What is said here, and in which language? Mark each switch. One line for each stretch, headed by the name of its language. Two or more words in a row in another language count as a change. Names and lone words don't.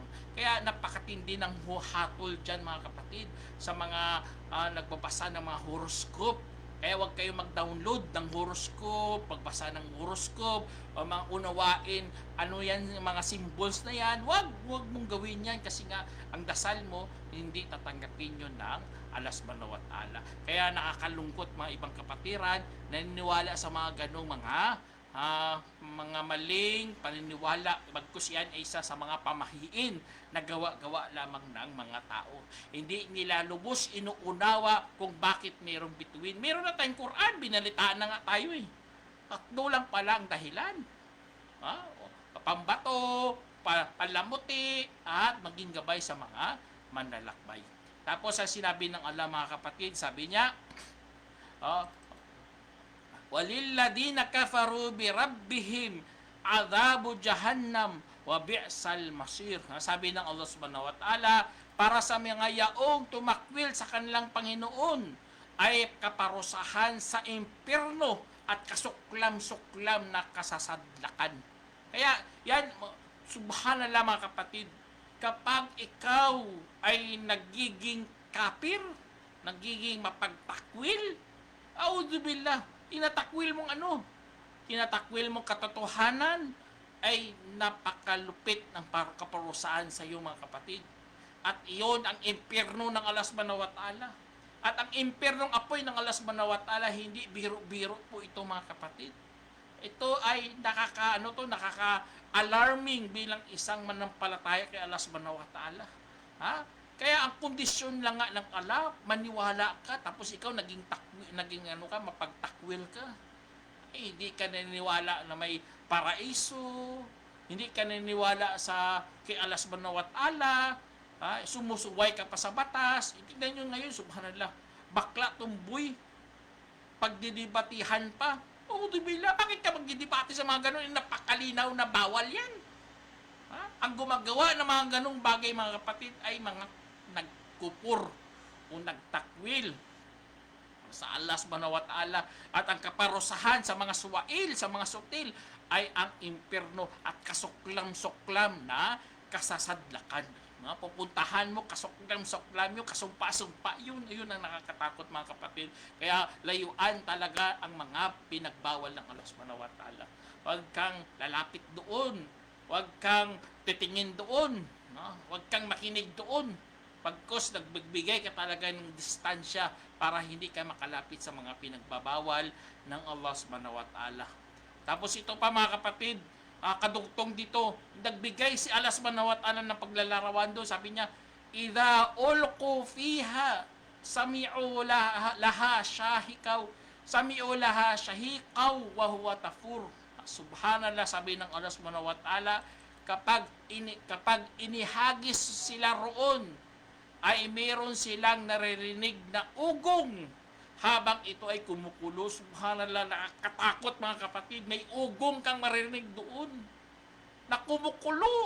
Filipino: Kaya napakatindi ng hatol dyan mga kapatid sa mga nagbabasa ng mga horoscope. Kaya huwag kayo mag-download ng horoscope, pagbasa ng horoscope, o mga unawain, ano yan, mga symbols na yan. Huwag mong gawin yan kasi nga ang dasal mo, hindi tatanggapin yun ng Allah
Arabic: سبحانه وتعالى.
Filipino: Kaya nakakalungkot mga ibang kapatiran, naniniwala sa mga ganong mga maling paniniwala. Bagkus yan ay isa sa mga pamahiin na gawa-gawa lamang ng mga tao. Hindi nila lubos inuunawa kung bakit mayroong bituin. Meron na tayong Quran, binalitaan na nga tayo eh. Tatlo lang pala ang dahilan. Pambato, palamuti, at maging gabay sa mga manlalakbay. Tapos ang sinabi ng Allah mga kapatid, sabi niya,
Arabic: وللذين كفروا بربهم عذاب جهنم وبئس المصير.
Filipino: Sabi ng Allah
Arabic: سبحانه وتعالى,
Filipino: para sa mga yaong tumakwil sa kanilang Panginoon ay kaparusahan sa impyerno at kasuklam-suklam na kasasadlakan. Kaya yan, subhanallah mga kapatid, kapag ikaw ay nagiging kafir, nagiging mapagtakwil, auzubillah, tinatakwil mong tinatakwil mong katotohanan, ay napakalupit ng kaparusaan sa iyo mga kapatid. At iyon ang impyerno ng Allah
Arabic: سبحانه وتعالى.
Filipino: At ang impyernong apoy ng Allah
Arabic: سبحانه وتعالى,
Filipino: hindi biro-biro po ito mga kapatid. Ito ay nakaka-alarming bilang isang manampalataya kay Allah
Arabic: سبحانه وتعالى.
Filipino: Kaya ang kondisyon lang nga ng Allah, maniwala ka, tapos ikaw naging mapagtakwil ka. Hindi ka naniniwala na may paraiso, hindi ka naniniwala kay Allah
Arabic: سبحانه وتعالى,
Filipino: sumusuway ka pa sa batas. Tingnan nyo ngayon, subhanallah, bakla tumboy, pagdidibatihan pa. Bakit ka magdidibati sa mga ganun? Napakalinaw na bawal yan. Ang gumagawa ng mga ganung bagay mga kapatid ay mga nagkupur o nagtakwil sa Allah
Arabic: سبحانه وتعالى.
Filipino: At ang kaparusahan sa mga suwail, sa mga sutil, ay ang impyerno at kasuklam-suklam na kasasadlakan. Pupuntahan mo, kasuklam-suklam yun, kasumpa-sumpa yun. Yun ang nakakatakot mga kapatid. Kaya layuan talaga ang mga pinagbawal ng Allah
Arabic: سبحانه وتعالى.
Filipino: Huwag kang lalapit doon. Huwag kang titingin doon. Huwag kang makinig doon. Pagkos nagbibigay ka talaga ng distansya para hindi ka makalapit sa mga pinagbabawal ng Allah
Arabic: سبحانه وتعالى.
Filipino: Tapos ito pa mga kapatid, kadugtong dito, nagbigay si Allah
Arabic: سبحانه وتعالى
Filipino: ng paglalarawan doon. Sabi niya,
Arabic: إذا ألقوا فيها سمعوا لها شهيقا وهو تفور.
Filipino: Subhanallah, sabi ng Allah
Arabic: سبحانه وتعالى,
Filipino: kapag inihagis sila roon, ay meron silang naririnig na ugong habang ito ay kumukulo. Subhanallah, nakakatakot mga kapatid. May ugong kang maririnig doon na kumukulo.